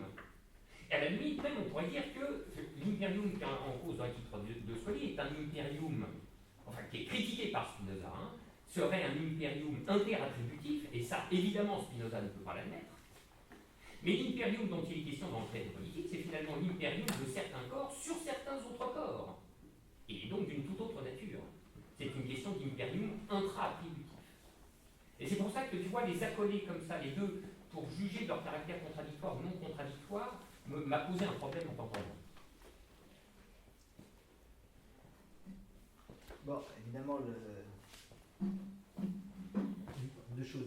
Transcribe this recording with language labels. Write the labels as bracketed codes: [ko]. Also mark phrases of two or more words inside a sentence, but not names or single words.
[fr] Et à la limite, même, on pourrait dire que l'imperium qui est en cause dans Éthique 3 de Scully est un imperium, enfin qui est critiqué par Spinoza, serait un imperium interattributif, et ça, évidemment, Spinoza ne peut pas l'admettre. Mais l'imperium dont il est question dans le traité politique, c'est finalement l'imperium de certains corps sur certains autres corps. et donc d'une toute autre nature. C'est une question d'impérium intra-attributif. Et c'est pour ça que tu vois les accoler comme ça, les deux, pour juger de leur caractère contradictoire ou non contradictoire, m'a posé un problème en t'entendant. Bon, évidemment, deux choses.